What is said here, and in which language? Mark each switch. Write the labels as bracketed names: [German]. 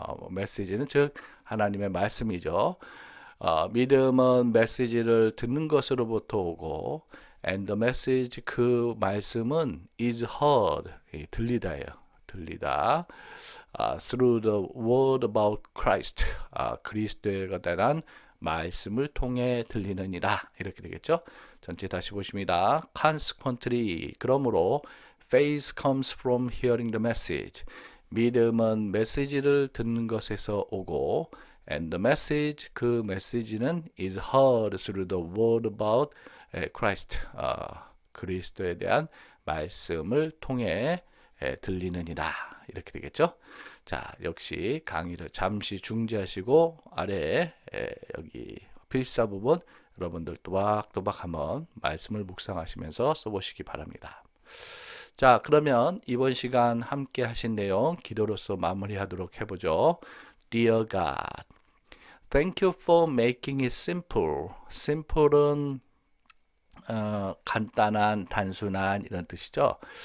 [Korean] message는 즉 하나님의 말씀이죠. 믿음은 메시지를 듣는 것으로부터 오고 [English] and the message [Korean] 그 말씀은 [English] is heard [Korean] 들리다예요. 들리다 [English] through the word about Christ [Korean] 그리스도에 관한 말씀을 통해 들리느니라 이렇게 되겠죠. 전체 다시 보십니다. [English] Consequently [Korean] 그러므로 [English] faith comes from hearing the message [Korean] 믿음은 메시지를 듣는 것에서 오고 [English] and the message [Korean] 그 메시지는 [English] is heard through the word about Christ [Korean] 그리스도에 대한 말씀을 통해 들리느니라 이렇게 되겠죠. 자, 역시 강의를 잠시 중지하시고 아래에 여기 필사 부분 여러분들 또박또박 한번 말씀을 묵상하시면서 써보시기 바랍니다. 자, 그러면 이번 시간 함께 하신 내용 기도로서 마무리하도록 해보죠. [English] Dear God, thank you for making it simple. [Korean] simple은 간단한, 단순한 이런 뜻이죠.